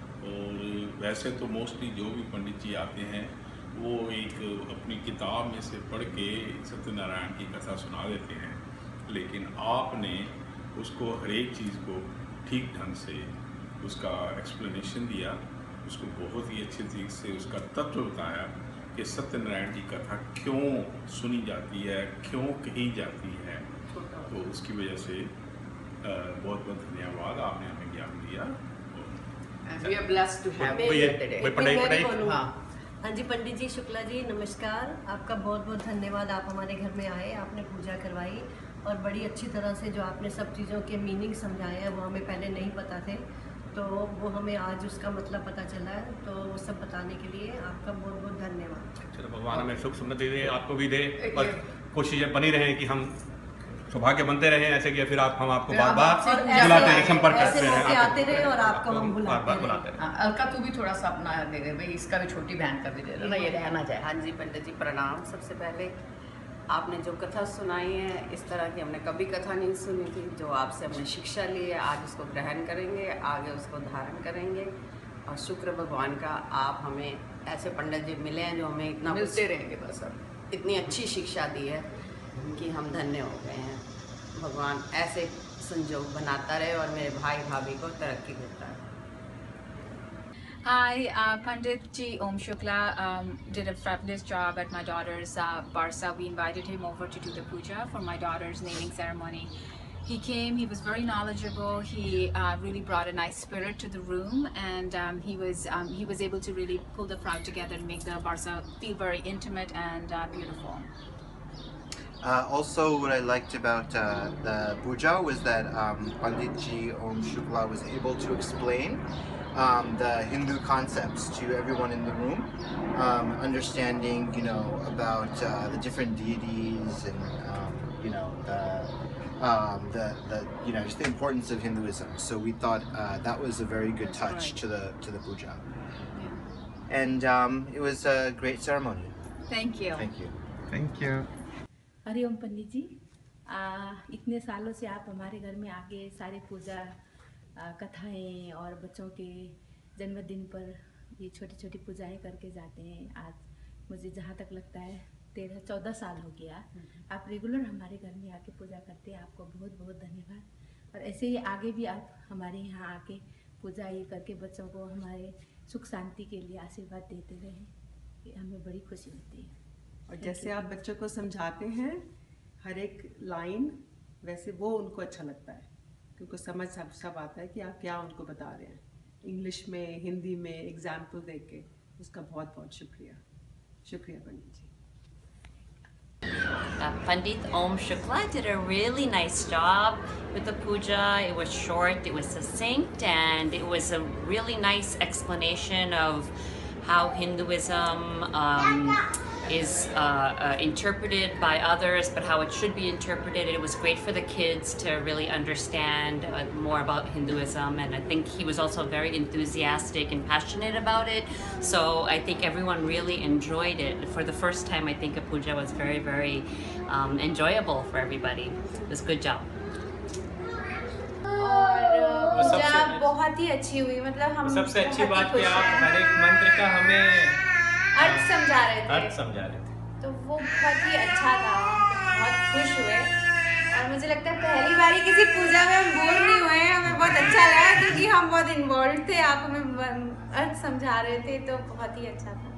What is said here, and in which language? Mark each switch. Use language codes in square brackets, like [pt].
[hi] और वैसे तो मोस्टली जो भी पंडित जी आते हैं वो एक अपनी किताब में से पढ़ के सत्यनारायण की कथा सुना देते हैं, लेकिन आपने उसको हर एक चीज़ को ठीक ढंग से उसका एक्सप्लेनेशन दिया, उसको बहुत ही अच्छे तरीके से उसका तत्व बताया कि सत्यनारायण की कथा क्यों सुनी जाती है, क्यों कही जाती है. तो उसकी वजह से बहुत बहुत धन्यवाद, आपने हमें ज्ञान दिया. [en] We are blessed to have you here today. [hi] हाँ जी, पंडित जी शुक्ला जी नमस्कार. आपका बहुत बहुत धन्यवाद. आप हमारे घर में आए, आपने पूजा करवाई और बड़ी अच्छी तरह से जो आपने सब चीज़ों के मीनिंग समझाए हैं वो हमें पहले नहीं पता थे, तो वो हमें आज उसका मतलब पता चला है. तो वो सब बताने के लिए आपका बहुत बहुत धन्यवाद. चलो, भगवान हमें सुख समृद्धि दे, आपको भी दे और कोशिशें बनी रहें कि हम सौभाग्य बनते रहें ऐसे कि फिर हम आपको बार बार बुलाते हैं, संपर्क करते हैं, आते रहे और आपको हम बुलाते हैं. अलका तू भी थोड़ा सा अपना दे दे भाई, इसका भी छोटी बहन कर दे ना, ये रहना चाहे. हाँ जी पंडित जी प्रणाम. सबसे पहले आपने जो कथा सुनाई है इस तरह की हमने कभी कथा नहीं सुनी थी. जो आपसे हमने शिक्षा ली है आज उसको ग्रहण करेंगे, आगे उसको धारण करेंगे. और शुक्र भगवान का आप हमें ऐसे पंडित जी मिले हैं जो हमें इतना मिलते रहेंगे बस. अब इतनी अच्छी शिक्षा दी है कि हम धन्य हो गए हैं. भगवान ऐसे संजोग बनाता रहे और मेरे भाई भाभी को तरक्की देता है. [en] Hi, Pandit Ji Om Shukla did a fabulous job at my daughter's Barsa. We invited him over to do the puja for my daughter's naming ceremony. He came, he was very knowledgeable, he really brought a nice spirit to the room, and he was able to really pull the crowd together and make the Barsa feel very intimate and beautiful. Also, what I liked about the puja was that Pandit Ji Om Shukla was able to explain the Hindu concepts to everyone in the room, understanding, you know, about the different deities and, you know, you know, just the importance of Hinduism. So we thought that was a very good touch to the puja, and it was a great ceremony. Thank you. Thank you. Thank you. [hi] Hariom पंडित जी, इतने सालों से आप हमारे घर में आके सारे पूजा कथाएं और बच्चों के जन्मदिन पर ये छोटी छोटी पूजाएं करके जाते हैं. आज मुझे जहाँ तक लगता है 13-14 साल हो गया आप रेगुलर हमारे घर में आके पूजा करते हैं. आपको बहुत बहुत धन्यवाद. और ऐसे ही आगे भी आप हमारे यहाँ आके पूजा ये करके बच्चों को हमारे सुख शांति के लिए आशीर्वाद देते रहें, ये हमें बड़ी खुशी होती है. और जैसे आप बच्चों को समझाते हैं हर एक लाइन, वैसे वो उनको अच्छा लगता है क्योंकि समझ सब आता है कि आप क्या उनको बता रहे हैं. इंग्लिश में, हिंदी में एग्जाम्पल देके के उसका बहुत बहुत शुक्रिया. शुक्रिया पंडित जी. [en] Pandit Om Shukla did a really nice job with the puja. It was short, it was succinct, and it was a really nice explanation of how Hinduism is interpreted by others, but how it should be interpreted. It was great for the kids to really understand more about Hinduism, and I think he was also very enthusiastic and passionate about it. So I think everyone really enjoyed it. For the first time, I think a puja was very, very enjoyable for everybody. It was a good job. [hi] और पूजा बहुत ही अच्छी हुई, मतलब हम सबसे अच्छी बात कि आप हर एक मंत्र का हमें अर्थ समझा रहे थे, तो वो बहुत ही अच्छा था, बहुत खुश हुए। और मुझे लगता है पहली बारी किसी पूजा में हम बोर नहीं हुए, हमें बहुत अच्छा लगा क्योंकि हम बहुत इन्वॉल्व थे, आप हमें अर्थ समझा रहे थे, तो बहुत ही अच्छा था।